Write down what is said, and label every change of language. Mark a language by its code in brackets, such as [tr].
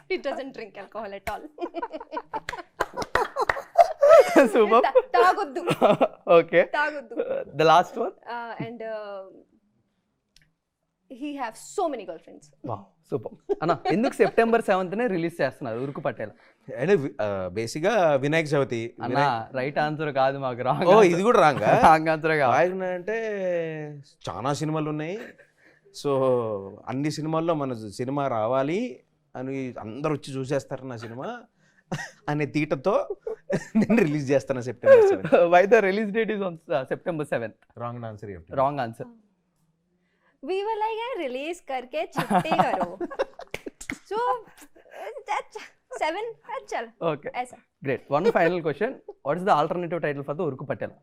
[en] He doesn't drink alcohol at all. Super. [te] Tagoddu. [en] Okay. [te] Tagoddu. [en] The last one. And he have so many girlfriends. Wow, super. [te] అన్న ఎందుకు September 7th release చేస్తున్నారు ఉరుకు పటేల? అంటే బేసిక్గా వినాయక చవితి. అన్న right answer కాదు, మాకు wrong. ఓ ఇది కూడా రాంగా? రాంగ్ ఆన్సర్ కాదు. అంటే చాలా సినిమాలు ఉన్నాయి. సో అన్ని సినిమాల్లో మన సినిమా రావాలి అని అందరు వచ్చి చూసేస్తారు నా సినిమా అనే తీటతో నేను రిలీజ్ చేస్తాను September 7. [en] Why the release date is on September 7th? Wrong answer. Wrong answer. We were like, [hi] यार release करके छुट्टी करो. [en] So that's 7. [hi] चल. [en] Okay. [hi] ऐसा. [en] Great. One final question. What is the alternative title for the Urku Patela?